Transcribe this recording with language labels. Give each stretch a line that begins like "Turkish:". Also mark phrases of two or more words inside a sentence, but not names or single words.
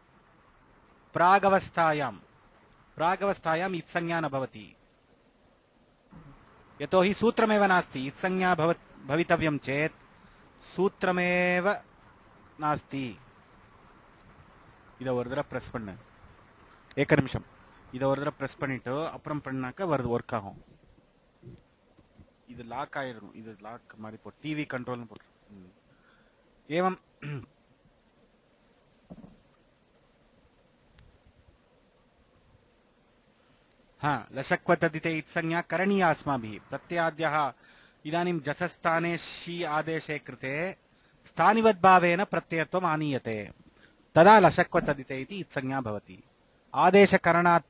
Sanskrit: प्रागवस्थायाम् इत्संज्ञा न भवति यतोहि सूत्रमेव नास्ति इत्संज्ञा भवितव्यं चेत् सूत्रमेव नास्ति इद
Tamil: ஒரு தடவை பிரஸ் பண்ணு एक நிமிஷம் இத ஒரு தடவை பிரஸ் பண்ணிட்டு அப்புறம் பண்ணாக்க வர்க் ஆகும் இது லாக் ஆயிடும் இது லாக் மாதிரி போ டிவி கண்ட்ரோல்னு போடு
Sanskrit: एवं लशक्वतदिते इत्संज्ञा करणीया अस्माभिः प्रत्ययाद्यः इदानीं जसस्थाने शी आदेशे कृते स्थानिवद्भावेन प्रत्ययत्वम् आनीयते तदा लशक्वतदिते इति इत्संज्ञा भवति आदेशकरणात्